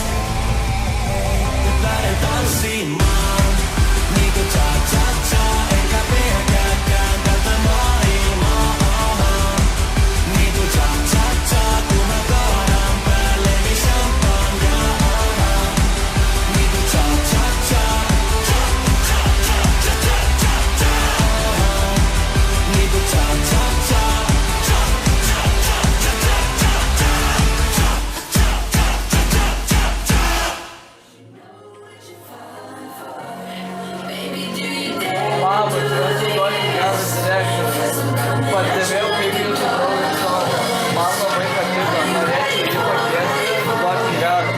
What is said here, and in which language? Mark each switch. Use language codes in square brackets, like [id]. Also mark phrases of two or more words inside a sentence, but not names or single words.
[fi] Nyt lähden tanssimaan, niinku cha-cha-cha, enkä pelkääkään tältä maailmaa. Niinku cha-cha-cha, kun mä kaadan päälleni champagnea. Niinku cha-cha-cha, cha-cha-cha-cha-cha-cha. Niinku cha-cha-cha, [lt] Labas, esu tokį geras direktorius. Pastebėjau, kaip jūsų draugas sako. Man labai patiko, norėčiau jį pakviesti tokį gerą.